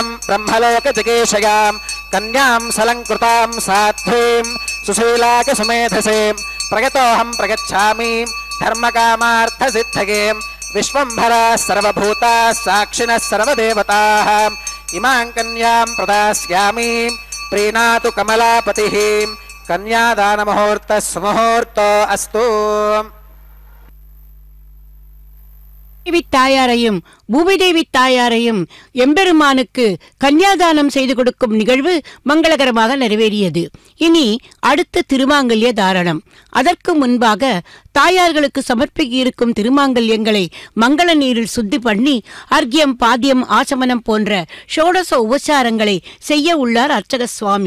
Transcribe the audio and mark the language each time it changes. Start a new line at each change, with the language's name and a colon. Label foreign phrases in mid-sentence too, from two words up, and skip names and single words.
Sanskrit: బ్రహ్మలోక జగేశయాం కన్యాం సలంకృతాం సాధ్వీం సుశీలాక సుమేధసే ప్రగతోహం ప్రగచ్ఛామి ధర్మకామార్థ సిద్ధగే విశ్వంభరా సర్వభూతా సాక్షిణః సర్వదేవతాః ఇమాం కన్యాం ప్రదాస్యామి ప్రీణాతు కమలాపతిః కన్యాదాన ముహూర్తః సుముహూర్తో అస్తు.
Tamil: தேவி தாயாரையும் பூமிதேவி தாயாரையும் எம்பெருமானுக்கு கன்னியாதானம் செய்து கொடுக்கும் நிகழ்வு மங்களகரமாக நிறைவேறியது. இனி அடுத்த திருமாங்கல்ய தாரணம். அதற்கு முன்பாக தாயார்களுக்கு சமர்ப்பிக்க இருக்கும் திருமாங்கல்யங்களை மங்கள நீரில் சுத்தி பண்ணி அர்க்கியம், பாத்தியம், ஆசமனம் போன்ற ஷோடச உபசாரங்களை செய்ய உள்ளார் அர்ச்சக சுவாமி.